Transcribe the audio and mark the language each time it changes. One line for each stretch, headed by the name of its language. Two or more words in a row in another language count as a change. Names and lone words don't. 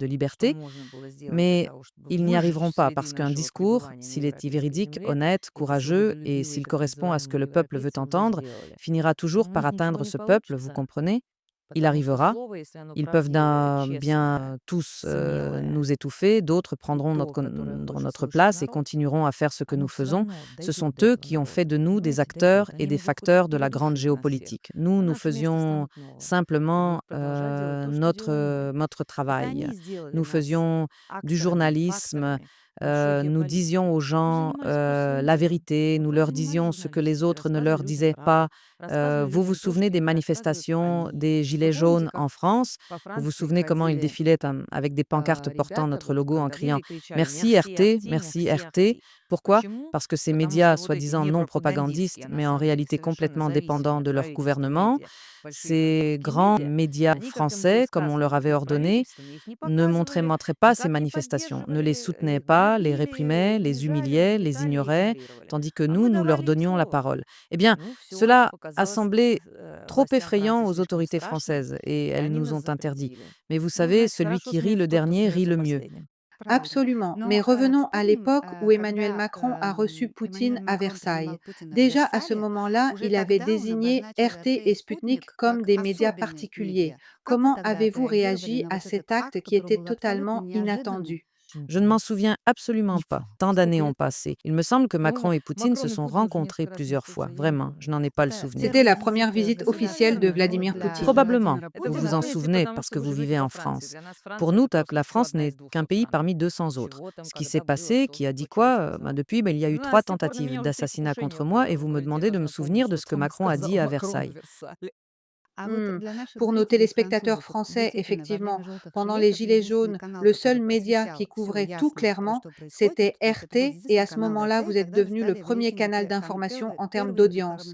Russian: что
French: liberté.
Russian: можно было сделать для
French: Mais
Russian: того, чтобы
French: ils n'y
Russian: выжить
French: arriveront pas
Russian: среди
French: parce qu'un
Russian: нашего
French: discours,
Russian: пребывания на
French: s'il est
Russian: европейской
French: véridique,
Russian: земле,
French: honnête,
Russian: эти
French: courageux et
Russian: свободолюбивые
French: s'il
Russian: так
French: correspond à ce que
Russian: называемые
French: le peuple veut
Russian: европейцы уже
French: entendre,
Russian: сделали.
French: finira
Russian: Но
French: toujours
Russian: у
French: par
Russian: них ничего
French: atteindre
Russian: не
French: ce peuple, vous
Russian: получится,
French: comprenez? Il
Russian: потому что
French: arrivera.
Russian: слово, если оно
French: Ils peuvent
Russian: правдивое,
French: bien
Russian: честное,
French: tous
Russian: смелое,
French: nous étouffer, d'autres
Russian: и
French: prendront
Russian: то, которое хочет
French: notre
Russian: слышать
French: place et
Russian: народ,
French: continueront à faire ce que nous
Russian: оно все
French: faisons.
Russian: равно
French: Ce sont
Russian: дойдет до
French: eux
Russian: этого
French: qui ont fait
Russian: народа.
French: de nous des
Russian: Понимаете,
French: acteurs
Russian: дойдет.
French: et
Russian: Они
French: des
Russian: могут хоть
French: facteurs de la grande
Russian: передушить нас всех,
French: géopolitique. Nous,
Russian: а
French: nous
Russian: наше место
French: faisions
Russian: станут новым и
French: simplement
Russian: будут продолжать делать то, что делали мы.
French: notre
Russian: Это
French: travail.
Russian: они сделали
French: Nous
Russian: нас
French: faisions du
Russian: акторами,
French: journalisme,
Russian: факторами большой
French: nous
Russian: геополитики.
French: disions aux
Russian: Вы
French: gens
Russian: занимались просто своим
French: la
Russian: делом.
French: vérité,
Russian: Вот
French: nous
Russian: вы
French: leur
Russian: занимались
French: disions ce que les
Russian: журналистикой,
French: autres ne
Russian: рассказывали
French: leur
Russian: людям
French: disaient pas.
Russian: правду, рассказывали
French: Vous vous
Russian: людям то,
French: souvenez
Russian: что
French: des
Russian: им рассказывают
French: manifestations
Russian: они.
French: des
Russian: Вы
French: Gilets
Russian: помните,
French: jaunes
Russian: как
French: en France?
Russian: по
French: Vous vous
Russian: Франции
French: souvenez comment ils
Russian: ходили
French: défilaient avec des pancartes portant
Russian: ребята,
French: notre
Russian: вот
French: logo en
Russian: когда
French: criant
Russian: видели, кричали
French: «Merci «Merci, RT,
Russian: Арти,
French: merci merci, RT».
Russian: Арти».
French: Pourquoi?
Russian: Почему?
French: Parce que ces
Russian: Потому
French: médias
Russian: что вот эти
French: soi-disant
Russian: не
French: non propagandistes,
Russian: пропагандистские, на
French: mais en
Russian: самом деле,
French: réalité
Russian: совершенно
French: complètement
Russian: зависимые
French: dépendants
Russian: от
French: de leur
Russian: правительства
French: gouvernement,
Russian: медиа, большие
French: ces
Russian: французские
French: grands
Russian: медиа,
French: médias
Russian: они, как им было
French: français, comme on leur
Russian: сказано
French: avait ordonné,
Russian: правительством, их не
French: ne
Russian: показывали,
French: montraient pas ces
Russian: никак не
French: manifestations, ne les
Russian: поддерживали,
French: soutenaient pas, les
Russian: гнобили,
French: réprimaient, les
Russian: унижали,
French: humiliaient, les
Russian: нагнетали,
French: ignoraient,
Russian: игнорировали.
French: tandis que
Russian: А
French: nous,
Russian: мы
French: nous leur
Russian: давали им
French: donnions la
Russian: слово.
French: parole. Eh bien,
Russian: Ну, все, это
French: cela a
Russian: показалось
French: semblé trop
Russian: властям Франции
French: effrayant aux
Russian: слишком
French: autorités
Russian: страшным,
French: françaises et
Russian: и
French: elles
Russian: они
French: nous
Russian: нас
French: ont interdit.
Russian: запретили.
French: Mais vous
Russian: Ну,
French: savez,
Russian: значит,
French: celui
Russian: хорошо
French: qui rit le
Russian: смеется тот, кто
French: dernier rit
Russian: смеется
French: le mieux.
Russian: последним. Правильно.
French: Absolument. Mais
Russian: Но
French: revenons à
Russian: вспомним,
French: l'époque où Emmanuel
Russian: когда
French: Macron a reçu Poutine
Russian: Эммануэль
French: à
Russian: Макрон
French: Versailles.
Russian: принимал Путина в
French: Déjà à ce
Russian: Версале,
French: moment-là,
Russian: уже
French: il avait
Russian: тогда он
French: désigné
Russian: обозначил РТ
French: RT
Russian: и
French: et Sputnik
Russian: Спутник
French: comme
Russian: как
French: des médias
Russian: особенные
French: particuliers.
Russian: медиа. Как вы
French: Comment
Russian: тогда
French: avez-vous
Russian: отреагировали
French: réagi
Russian: на
French: à
Russian: вот этот
French: cet acte
Russian: акт,
French: qui
Russian: который
French: était
Russian: был абсолютно
French: totalement
Russian: неожиданным?
French: inattendu? Je ne m'en souviens absolument pas. Tant d'années ont passé. Il me semble que Macron
Russian: По-моему,
French: et Poutine se
Russian: Макрон и
French: sont
Russian: Путин уже
French: rencontrés
Russian: несколько раз не
French: plusieurs fois.
Russian: слышали, я не
French: Vraiment, je
Russian: помню.
French: n'en ai pas le
Russian: Это
French: souvenir. C'était
Russian: первый
French: la
Russian: визит
French: première visite officielle de
Russian: президента, но
French: Vladimir
Russian: для
French: Poutine. Probablement,
Russian: Владимира
French: vous
Russian: Путина,
French: vous en
Russian: то есть
French: souvenez
Russian: потому
French: parce
Russian: что
French: que
Russian: вы
French: vous
Russian: живете
French: vivez
Russian: во
French: en
Russian: Франции.
French: France.
Russian: Для нас
French: Pour
Russian: Франция
French: nous,
Russian: это просто
French: La
Russian: еще
French: France
Russian: одна
French: n'est
Russian: из
French: qu'un
Russian: 200
French: pays
Russian: стран.
French: parmi 200 autres.
Russian: Чего там
French: Ce qui s'est
Russian: когда было,
French: passé,
Russian: кто
French: qui a dit
Russian: чего
French: quoi?
Russian: сказал.
French: Depuis, il y a eu
Russian: Ну, а
French: 3
Russian: с тех пор на
French: tentatives
Russian: меня уже все
French: d'assassinat
Russian: покушения
French: contre moi et
Russian: было.
French: vous
Russian: То
French: me
Russian: и дело
French: demandez de me
Russian: должна
French: souvenir
Russian: помнить,
French: de
Russian: что
French: ce que
Russian: там
French: Macron a
Russian: сказал
French: dit à
Russian: Макрон в
French: Versailles.
Russian: Версале. Mmh.
French: Pour nos téléspectateurs français, effectivement, pendant les Gilets jaunes, le seul média qui couvrait tout clairement, c'était RT et à ce moment-là, vous êtes devenu le premier canal d'information en termes d'audience.